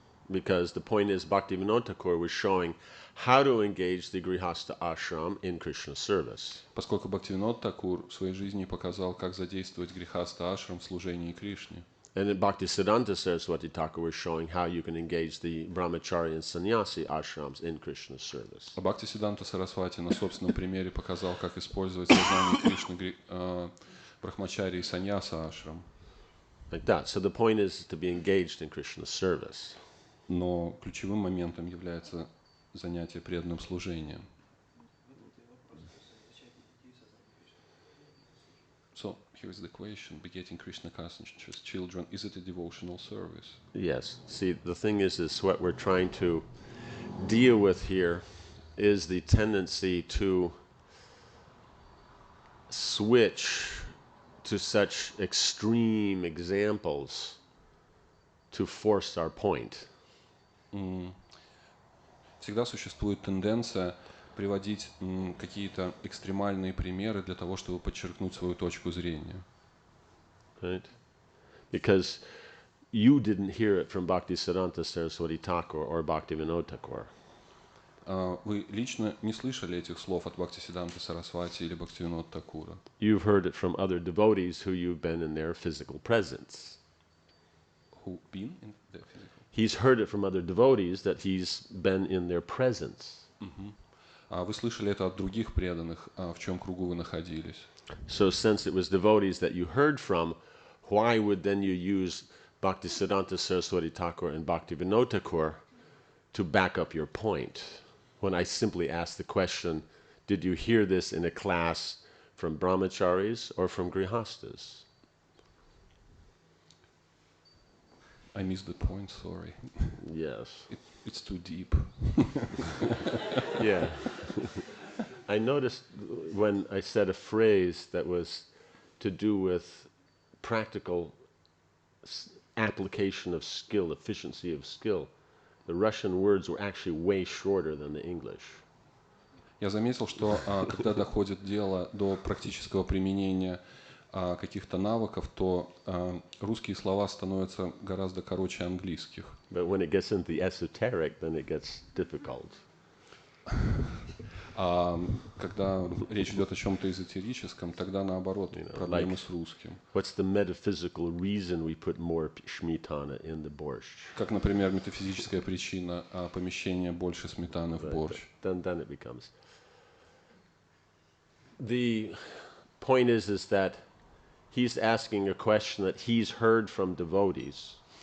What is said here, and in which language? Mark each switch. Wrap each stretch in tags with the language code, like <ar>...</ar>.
<en>Because the point is, Bhaktivinoda Thakur was showing how to engage the Grihastha ashram in Krishna service.</en> <ru>Поскольку Бхактивинод Такур в своей жизни показал, как задействовать грехаста ашрам в служении Кришне.</ru> <en>And then Bhaktisiddhanta Saraswati Thakur was showing how you can engage the brahmachari and sannyasi ashrams in Krishna service.</en> <ru>А Бхактисиддханта Сарасвати на собственном примере показал, как использовать сознание Кришны брахмачари и саньяса ашрам.</ru> <en>Like that. So the point is to be engaged in Krishna service.</en> <ru>Но ключевым моментом является занятие преданным служением.</ru> <en>So here's the question: begetting Krishna conscious children, is it a devotional service? Yes. See, the thing is what we're trying to deal with here is the tendency to switch to such extreme examples to force our point.</en> <ru>всегда существует тенденция приводить какие-то экстремальные примеры для того, чтобы подчеркнуть свою точку зрения.</ru> <en>Right? Because you didn't hear it from Bhaktisiddhanta Saraswati Thakur or Bhaktivinoda Thakur.</en> <ru>Вы лично не слышали этих слов от Бхактисиддханты Сарасвати или Бхактивинода Такура.</ru> <en>You've heard it from other devotees who you've been in their physical presence. Who been in the physical? He's heard it from other devotees that he's been in their presence.</en> <ru>Вы слышали это от других преданных, в чем кругу вы находились.</ru> <en>So since it was devotees that you heard from, why would then you use Bhaktisiddhanta Saraswati Thakur and Bhaktivinoda Thakur to back up your point? When I simply ask the question, did you hear this in a class from brahmacharis or from grihastas? I missed the point, sorry. Yes. It's too deep. Yeah. I noticed when I said a phrase that was to do with practical application of skill, efficiency of skill, the Russian words were actually way shorter than the English.</en> <ru>Я заметил, что когда доходит дело до практического применения каких-то навыков, то русские слова становятся гораздо короче английских.</ru> <en>But when it gets into the esoteric, then it gets difficult.</en> <ru>Когда речь идет о чем-то эзотерическом, тогда наоборот проблемы с русским.</ru> <en>What's the metaphysical reason we put more shmitana in the borscht?</en> <ru>Как, например, метафизическая причина помещения больше сметаны в борщ.</ru> <en>Then it becomes. The point is that he's asking a question that he's heard from devotees.</en>